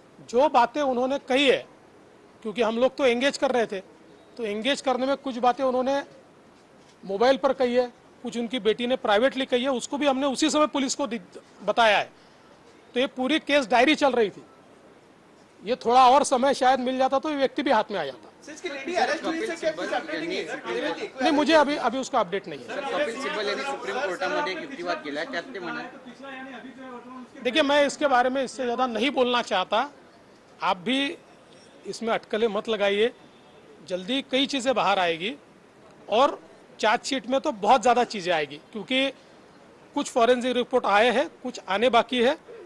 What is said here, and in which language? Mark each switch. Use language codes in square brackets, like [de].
[hi] जो बातें उन्होंने कही है, क्योंकि हम लोग तो एंगेज कर रहे थे, तो एंगेज करने में कुछ बातें उन्होंने मोबाइल पर कही है, कुछ उनकी बेटी ने प्राइवेटली कही है, उसको भी हमने उसी समय पुलिस को बताया है। तो ये पूरी केस डायरी चल रही थी, ये थोड़ा और समय शायद मिल जाता तो ये व्यक्ति भी हाथ में आ जाता। इसकी लेडी अरेस्ट हुई सर, क्या कुछ अपडेट नहीं है? नहीं, मुझे अभी उसका अपडेट नहीं है। [mr] कपिल सिब्बल यांनी सुप्रीम कोर्टामध्ये एक युक्तिवाद केला, त्यात ते म्हणाले [hi] देखिए, मैं इसके बारे में इससे ज़्यादा नहीं बोलना चाहता। आप भी इसमें अटकलें मत लगाइए। जल्दी कई चीज़ें बाहर आएगी और चार्जशीट में तो बहुत ज़्यादा चीज़ें आएगी, क्योंकि कुछ फॉरेंसिक रिपोर्ट आए हैं, कुछ आने बाकी है।